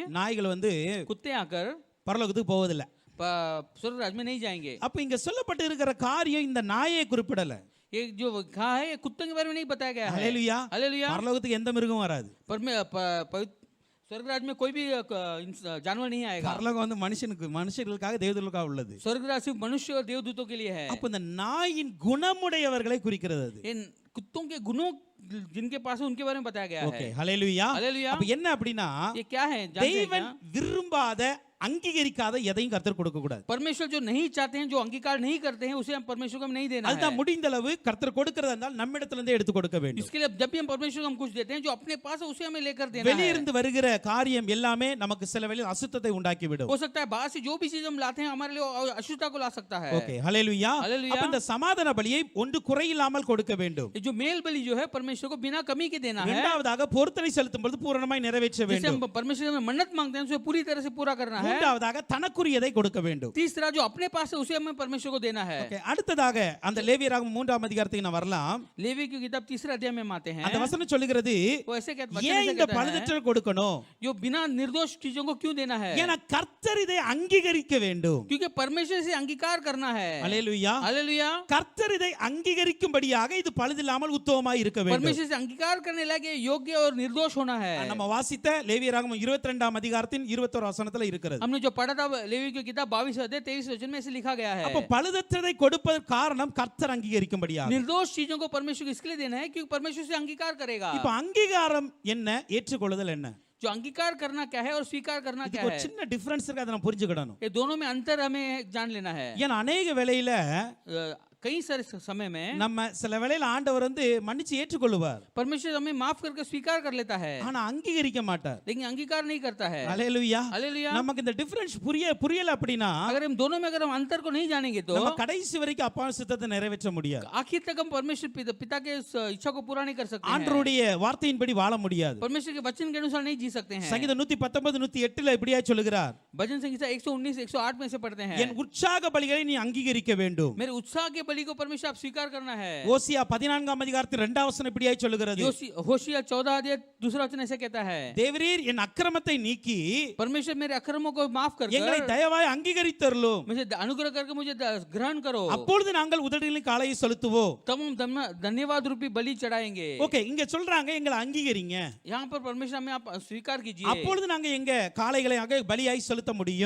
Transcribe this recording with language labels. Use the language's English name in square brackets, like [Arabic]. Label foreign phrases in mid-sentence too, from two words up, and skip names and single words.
[Tamil] நாய்கள் வந்து [Hindi] कुत्ते आकर [Tamil] பரலோகத்துக்கு போவதில்லை. [Hindi] स्वर्ग राज्य में नहीं जाएंगे। [Tamil] அப்ப இங்க சொல்லப்பட்டு இருக்கிற காரியம் இந்த நாயை குறிப்பிடல. [Hindi] ये जो कहा है ये कुत्तों के बारे में नहीं बताया गया है। [Tamil] ஹalleluya. [Hindi] हालेलुया। [Tamil] பரலோகத்துக்கு எந்த மிருகம் வராது. [Hindi] पर में स्वर्ग राज्य में कोई भी जानवर नहीं आएगा। [Tamil] பரலோகம் வந்து மனுஷர்களுக்காக தேவதூதர்களுக்காக உள்ளது. [Hindi] स्वर्ग राज्य सिर्फ मनुष्य और देवदूतों के लिए है। [Tamil] அப்ப இந்த நாயின் குணமுடையவர்களை குறிக்கிறது அது. [Hindi] इन कुत्तों के गुणों जिनके पास है उनके बारे में बताया गया [Tamil] ஓகே [Hindi] है। [Tamil] ஹalleluya. [Hindi] हालेलुया। [Tamil] அப்ப என்ன அப்படினா [Hindi] ये क्या है जानते हैं [Tamil] தேவன் [Hindi] क्या? [Tamil] விரும்பாத அங்கீகரிக்காத எதையும் கர்த்தர் கொடுக்க கூடாது. [Hindi] परमेश्वर जो नहीं चाहते हैं जो अंगीकार नहीं करते हैं उसे हम परमेश्वर को हम नहीं देना है। [Tamil] அதுதான் முடிந்த அளவு கர்த்தர் கொடுக்கிறதா இருந்தால் நம்மிடத்துல இருந்தே எடுத்து கொடுக்க வேண்டும். [Hindi] इसके लिए जब भी हम परमेश्वर को हम कुछ देते हैं जो अपने पास है उसे हमें लेकर देना है। [Tamil] வெளியிருந்து வருகிற காரியம் எல்லாமே நமக்கு சில வேளையில் அசுத்தத்தை உண்டாக்கி விடும். [Hindi] हो सकता है बाहर से जो भी चीज हम लाते हैं हमारे लिए अशुद्धता को ला सकता है। [Tamil] ஓகே ஹalleluya. [Hindi] हालेलुया। [Tamil] அப்ப இந்த சமாதான பலியை ஒன்று குறையில்லாமல் கொடுக்க வேண்டும். [Hindi] ये जो मेल बलि जो है परमेश्वर को बिना कमी के देना है। [Tamil] இரண்டாவதாக பொருத்தனை செலுத்தும் பொழுது பூரணமாய் நிறைவேற்ற [Hindi] जैसे [Tamil] வேண்டும். [Hindi] हम परमेश्वर से मन्नत मांगते हैं उसे पूरी तरह से पूरा करना है। [Tamil] மூன்றாவதாக தனக்குரியதை கொடுக்க வேண்டும். [Hindi] तीसरा जो अपने पास है उसे हमें परमेश्वर को देना है। [Tamil] ஓகே அடுத்ததாக அந்த லேவியராகமம் 3 அதிகாரத்துக்கு நான் வரலாம். [Hindi] लेवी की किताब 3 अध्याय में आते हैं। [Tamil] அந்த வசனம் சொல்லுகிறது, [Hindi] वो ऐसे [Tamil] ஏன் இந்த பழுதற்ற கொடுக்கணும்? [Hindi] जो बिना निर्दोष चीजों को क्यों देना है? [Tamil] ஏன்னா கர்த்தர் இதை அங்கீகரிக்க வேண்டும். [Hindi] क्योंकि परमेश्वर से अंगीकार करना है। [Tamil] ஹalleluya. [Hindi] हालेलुया। [Tamil] கர்த்தர் இதை அங்கீகரிக்கும்படியாக இது பழுதில்லாத இல்லாமல் உத்தமமாய் இருக்க வேண்டும். [Hindi] परमेश्वर से अंगीकार करने लगे योग्य और निर्दोष होना है। [Tamil] நம்ம வாசித்த லேவியராகமம் 22ஆம் அதிகாரத்தின் 21 வசனத்துல இருக்கிறது. [Hindi] हमने जो पढ़ा था लेवी की किताब 22 अध्याय 23 वचन में ऐसे लिखा गया है। [Tamil] அப்ப பழுதற்றதை கொடுப்பதற்கு காரணம் கர்த்தர் அங்கீகரிக்கும்படியாக. [Hindi] निर्दोष चीजों को परमेश्वर को इसलिए देना है क्योंकि परमेश्वर से अंगीकार करेगा। [Tamil] இப்ப அங்கீகாரம் என்ன, ஏற்றுக்கொள்ளுதல் என்ன? [Hindi] जो अंगीकार करना क्या है और स्वीकार करना क्या [Tamil] இதுக்கு ஒரு [Hindi] है, [Tamil] சின்ன டிஃபரன்ஸ் இருக்கு, அதை நம்ம புரிஞ்சுக்கிடணும். [Hindi] ये दोनों में अंतर हमें जान लेना है। [Tamil] ஏன்னா அநேக வேளையில [Hindi] कई सारे समय में [Tamil] நம்ம சில வேளையில ஆண்டவர் மன்னிச்சு ஏற்றுக்கொள்ளுவார், [Hindi] परमेश्वर हमें माफ करके स्वीकार कर लेता है, [Tamil] ஆனா அங்கீகரிக்க மாட்டார். [Hindi] लेकिन अंगीकार नहीं करता है। [Tamil] அல்லேலூயா. [Hindi] हालेलुया। [Tamil] நமக்கு இந்த டிஃபரன்ஸ் புரியல அப்படின்னா [Hindi] अगर हम दोनों में अगर हम अंतर को नहीं जानेंगे तो [Tamil] நம்ம கடைசி வரைக்கும் அப்பா சித்தத்தை நிறைவேற்ற முடியாது. [Hindi] आखिर तक हम परमेश्वर पिता के इच्छा को पूरा नहीं कर सकते हैं। [Tamil] ஆண்டவருடைய வார்த்தையின்படி வாழ முடியாது. [Hindi] परमेश्वर के वचन के अनुसार नहीं जी सकते हैं। [Tamil] சங்கீதம் 119 108ல இப்படியா சொல்லுகிறார், [Hindi] भजन संहिता 119 108 में से पढ़ते हैं, [Tamil] என் உற்சாக பலிகளை நீ அங்கீகரிக்க வேண்டும். [Hindi] मेरे उत्साह के बलि को परमेश्वर आप स्वीकार करना है। [Tamil] ஓசியா 14ஆம் அதிகாரத்தில் 2ஆம் வசனம் இப்படியா சொல்லுகிறது, [Hindi] होशिया 14 अध्याय दूसरा वचन ऐसे कहता है, [Tamil] தேவரீர் என் அக்கிரமத்தை நீக்கி [Hindi] परमेश्वर मेरे अक्रमों को माफ कर [Tamil] எங்களை தயவாய் அங்கீகரித்தருளும், [Hindi] मुझे अनुग्रह करके मुझे ग्रहण करो, [Tamil] அப்பொழுது நாங்கள் உதடுகளின் காளையை செலுத்துவோம். [Hindi] तब हम धन्यवाद रूपी बलि चढ़ाएंगे। [Tamil] ஓகே, இங்க சொல்றாங்க எங்களை அங்கீகரிங்க, [Hindi] यहाँ पर परमेश्वर हमें आप स्वीकार कीजिए, [Tamil] அப்பொழுது நாங்க எங்க காளைகளை பலியாய் செலுத்த முடியும்.